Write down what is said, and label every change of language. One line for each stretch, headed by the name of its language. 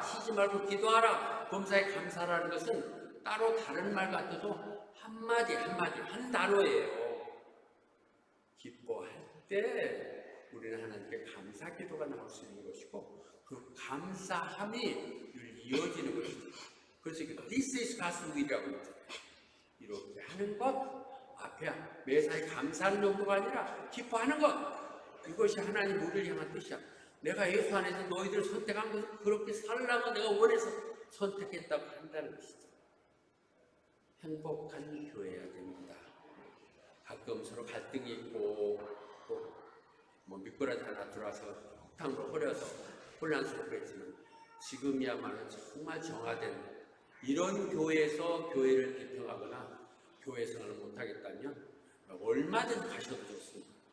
Korean: 쉬지 말고 기도하라. 범사에 감사하라는 것은 따로 다른 말 같아도 한마디 한 단어예요. 기뻐할 때 우리는 하나님께 감사 기도가 나올 수 있는 것이고 그 감사함이 늘 이어지는 것이죠. 그래서
English: This is God's will
Korean: 이라고 했잖아요. 이렇게 하는 것 앞에 매사에 감사하는 정도가 아니라 기뻐하는 것, 이것이 하나님 우리를 향한 뜻이야. 내가 예수 안에서 너희들을 선택한 것은 그렇게 살라고 내가 원해서 선택했다고 한다는 것이죠. 행복한 교회여야 됩니다. 가끔 서로 갈등이 있고 또 뭐 미꾸라지 하나 들어와서 폭탄으로 흐려서 혼란스럽게 했지만 지금이야말로 정말 정화된 이런 교회에서 교회를 비평하거나 교회 생활을 못하겠다면 얼마든지 가셔도 좋습니다.